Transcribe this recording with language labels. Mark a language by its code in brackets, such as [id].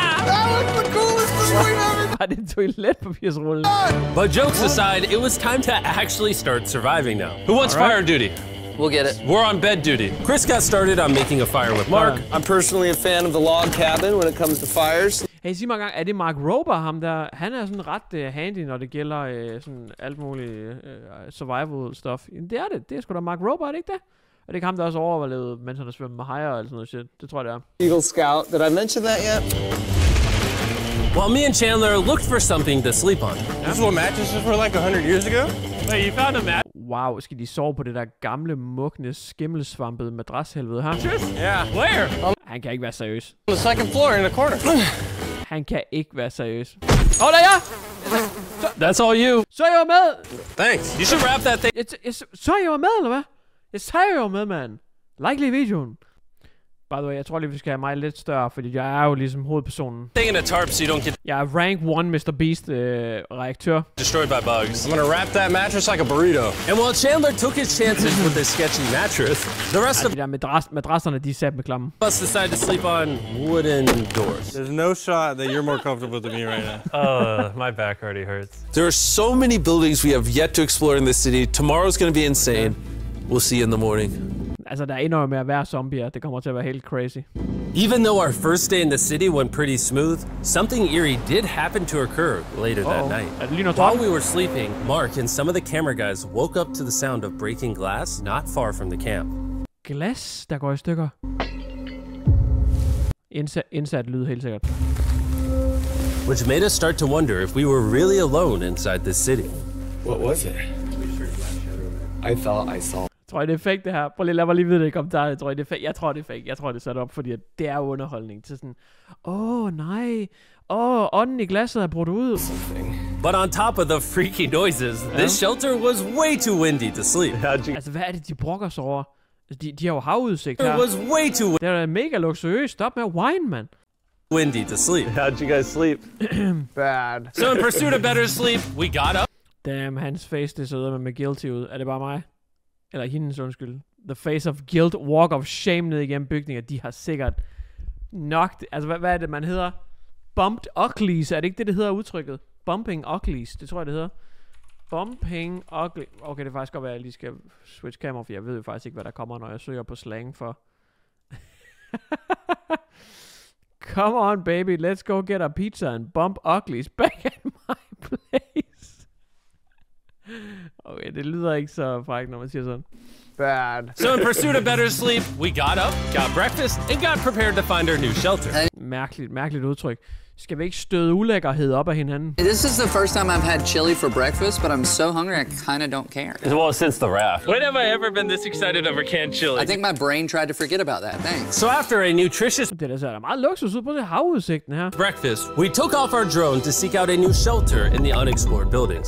[en] That was the coolest thing we've ever [da] Var det toiletpapirsrulle? [en] But jokes aside, it was time to actually start surviving now. Who wants fire duty? We'll get it. We're on bed duty. Chris got started on making a fire with Mark. I'm personally a fan of the log cabin when it comes to fires. [da] Hey, sig mig engang, er det Mark Rober, ham der? Han er sådan ret handy, når det gælder sådan alt muligt survival stuff. Jamen, det er det. Det er sgu da Mark Rober, er det ikke det? Og det er ikke ham, der også overlevede, mens han har svømmet med hajer og sådan noget shit. Det tror jeg, det er. [en] Eagle Scout. Did I mention that yet? While me and Chandler looked for something to sleep on. This is what mattresses were like 100 years ago? Wait, you found a mattress? [da] Wow, skal de sove på det der gamle, mugne, skimmelsvampede madrashelvede her? [en] Yeah. Where? [da] Han kan ikke være seriøs. [en] On the second floor in the corner. [da] Han kan ikke være seriøs. Åh, der er jeg! [en] That's all you. [da] Så jeg var med! [en] Thanks. You should wrap that thing. [da] Så jeg var med, eller hvad? Jeg sagde jeg var med, mand. Like lige videoen. By the way, jeg tror lige, vi skal have mig lidt større, fordi jeg er jo ligesom hovedpersonen. [en] Thing in a tarp so you don't get [da] Jeg er rank 1 Mr. Beast reaktør. [en] destroyed by bugs. I'm gonna wrap that mattress like a burrito. And while Chandler took his chances with this sketchy mattress, the rest of [da] De der madrasserne, de er sat med klamme. [en] us decided to sleep on wooden doors. There's no shot that you're more comfortable than me right now. My back already hurts. There are so many buildings we have yet to explore in this city. Tomorrow's gonna be insane. We'll see you in the morning. [da] Altså, der ender jo med at være zombier. Det kommer til at være helt crazy. [en] Even though our first day in the city went pretty smooth, something eerie did happen to occur later that night. [da] Er det lige noget [en] While we were sleeping, Mark and some of the camera guys woke up to the sound of breaking glass not far from the camp. [da] Glas, der går i stykker. Indsat lyd, helt sikkert. [en] Which made us start to wonder if we were really alone inside this city. What was it? I thought I saw. [da] Tror I, det er fake, det her? Prøv lige, lad mig lige vide det i kommentarerne. Tror I, det er fake? Jeg tror, det er fake. Jeg tror, det er sat op, fordi det er underholdning til sådan... nej. Ånden i glasset er brudt ud. [en] But on top of the freaky noises, this shelter was way too windy to sleep. [da] Altså, hvad er det, de brokker sig over? De har jo havudsigt her. [en] It was way too [da] Det er mega luksuriøst. Stop med at whine, mand. [en] windy to sleep. How'd you guys sleep? Bad. So in pursuit of better sleep, we got up. Damn, [da] hans face, det så med guilty ud. Er det bare mig? Eller hendes, undskyld. [en] The face of guilt, walk of shame [da] ned igennem bygninger. De har sikkert nok... Altså, hvad er det, man hedder? [en] Bumped uglies. [da] Er det ikke det, det hedder udtrykket? [en] Bumping uglies. [da] Det tror jeg, det hedder. [en] Bumping ugly... [da] Okay, det er faktisk godt være, at jeg lige skal switch camera, for jeg ved jo faktisk ikke, hvad der kommer, når jeg søger på slang for... [en] Come on, baby. Let's go get a pizza and bump uglies back at my place. [da] Okay, det lyder ikke så frækt, når man siger sådan. [en] Bad. So in pursuit of better sleep, we got up, got breakfast, and got prepared to find our new shelter. [da] Mærkeligt udtryk. Skal vi ikke støde ulækkerhed op af hinanden? [en] This is the first time I've had chili for breakfast, but I'm so hungry I kind of don't care. Well, since the raft. When have I ever been this excited over canned chili? I think my brain tried to forget about that. Thanks. So after a nutritious [da] Det ser da meget luksus ud på det havudsigten her. [en] breakfast, we took off our drone to seek out a new shelter in the unexplored buildings.